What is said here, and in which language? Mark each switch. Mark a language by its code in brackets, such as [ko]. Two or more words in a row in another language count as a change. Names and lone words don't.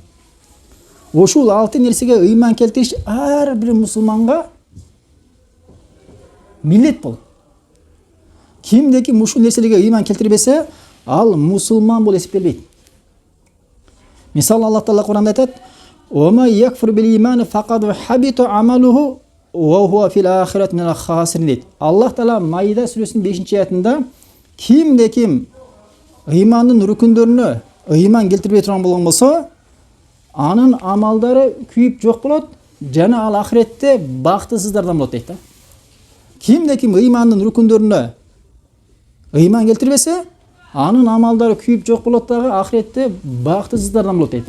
[ky] Ушул 6 нерсеге ыйман келтириш ар бир мусулманга милдет болот. Кимдеки ушул нерселерге ыйман келтирбесе, ал мусулман болуп эсептелбейт. Мисалы Аллах Таала Куранда айтат: [ar] "ويكفر بالإيمان فقد حبط عمله وهو في الآخرة من الخاسرين" дейт. [ky] Аллах Таала Маида сүрөсүнүн 5-аятында ким ыймандын рукундөрүнө ыйман келтирбей турган болгон болсо, анын амалдары күйүп жок болот жана ал ахиретте бактысыздардан болот дейт да. Ким ыймандын рукундөрүнө ыйман келтирбесе, анын амалдары күйүп жок болот дагы ахиретте бактысыздардан болот дейт да.